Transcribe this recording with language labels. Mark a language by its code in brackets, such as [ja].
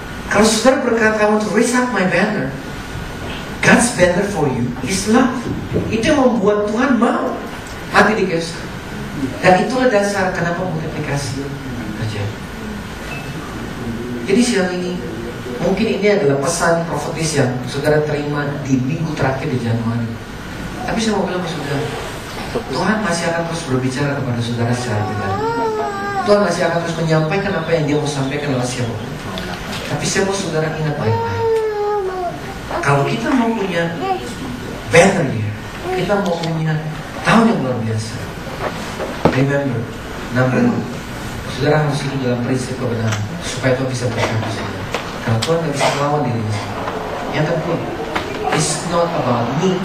[id] Kalau saudara berkata, [en] I want to raise up my banner, God's banner for you is love. [id] Itu yang membuat Tuhan mau mati di kayu salib. Dan itulah dasar kenapa multiplikasi terjadi. Jadi siang ini, mungkin ini adalah pesan profetis yang saudara terima di minggu terakhir di Januari. Tapi saya mau bilang ke saudara, Tuhan masih akan terus berbicara kepada saudara secara pribadi. Tuhan masih akan terus menyampaikan apa yang Dia mau sampaikan lewat siapapun. Tapi saya mau saudara ingat baik-baik, kalau kita mau punya [en] banner year, [id] kita mau punya tahun yang luar biasa, [en] remember, number one, [id] saudara harus hidup dalam prinsip kebenaran supaya Tuhan bisa berkata saudara. Kalau Tuhan tidak bisa melawan dirinya sendiri. Yang kedua, [en] it's not about me.